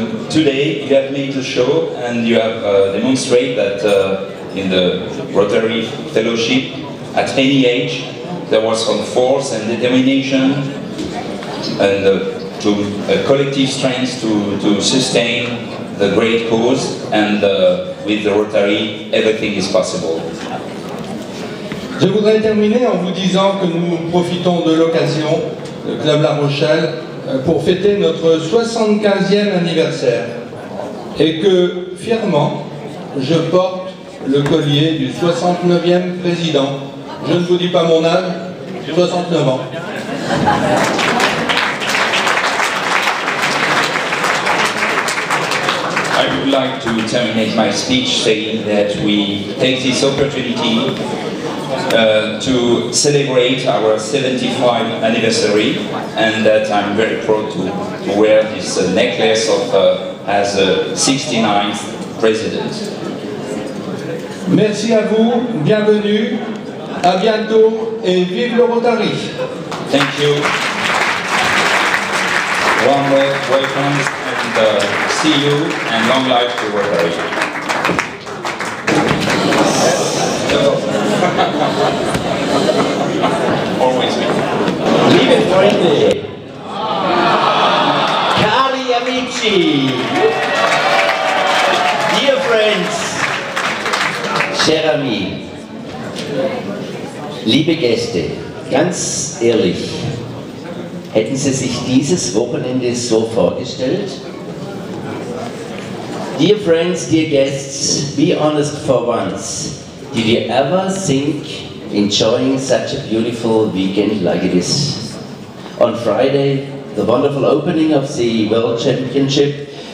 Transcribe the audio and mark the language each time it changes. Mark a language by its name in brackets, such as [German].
[English] Today you have made the show and you have demonstrated that in the Rotary Fellowship, at any age, there was some force and determination and collective strength to sustain the great cause, and with the Rotary, everything is possible. [French] Je voudrais terminer en vous disant que nous profitons de l'occasion, le Club La Rochelle, pour fêter notre 75e anniversaire et que, fièrement, je porte le collier du 69e président. Je ne vous dis pas mon âge, 69 ans. [English] I would like to terminate my speech saying that we take this opportunity to celebrate our 75th anniversary, and that I'm very proud to wear this necklace of as a 69th president. [French] Merci à vous, bienvenue, à bientôt et vive le Rotary. [English] Thank you. One welcome and see you, and long life to Rotary. Always me. [German] Liebe Freunde, [Italian] cari amici, [English] dear friends, [French] cher ami, [German] liebe Gäste, ganz ehrlich, hätten Sie sich dieses Wochenende so vorgestellt? [English] Dear friends, dear guests, be honest for once. Did you ever think enjoying such a beautiful weekend like it is? On Friday, the wonderful opening of the World Championship.